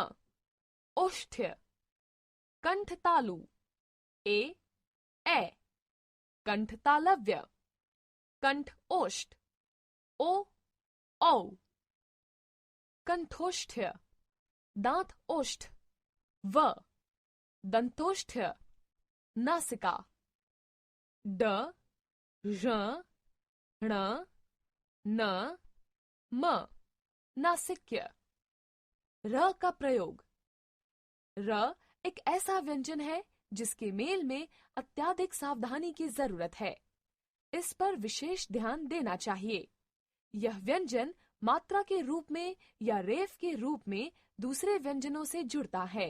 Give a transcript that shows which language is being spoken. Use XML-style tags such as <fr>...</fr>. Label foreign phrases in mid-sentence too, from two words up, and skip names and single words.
<hi>ओष्ठ्य। कंठतालु। ए, ए। कंठतालव्य। कंठ ओष्ठ। ओ, औ। कंठोष्ठ्य। दांत ओष्ठ। व। दंतोष्ठ्य। नासिका। ड, ž, ण, न, म। नासिक्य। र का प्रयोग। र एक ऐसा व्यंजन है जिसके मेल में अत्यधिक सावधानी की जरूरत है। इस पर विशेष ध्यान देना चाहिए। यह व्यंजन मात्रा के रूप में या रेफ के रूप में दूसरे व्यंजनों से जुड़ता है।</hi>